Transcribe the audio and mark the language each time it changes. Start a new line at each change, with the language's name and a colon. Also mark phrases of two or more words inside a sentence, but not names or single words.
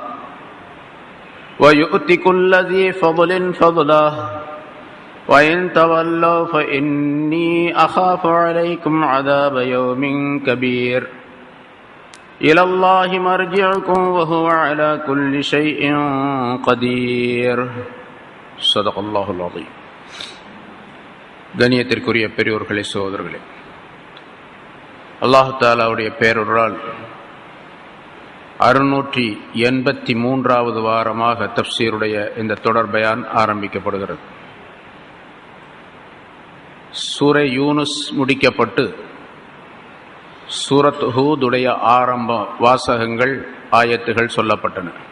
Arabic: ويؤتي كل ذي فضل فضله وإن تولوا فإني أخاف عليكم عذاب يوم كبير إلى الله مرجعكم وهو على كل شيء قدير صدق الله العظيم.
Tamil: கண்ணியத்திற்குரிய பெரியோர்களே, சகோதரர்களே, அல்லாஹ் தஆலாவுடைய பேரருளால் 683வது வாரமாக தஃப்சீருடைய இந்த தொடர் பயான் ஆரம்பிக்கப்படுகிறது. சூரை யூனுஸ் முடிக்கப்பட்டு சூரத் ஹூதுடைய ஆரம்ப வாசகங்கள் ஆயத்துகள் சொல்லப்பட்டன.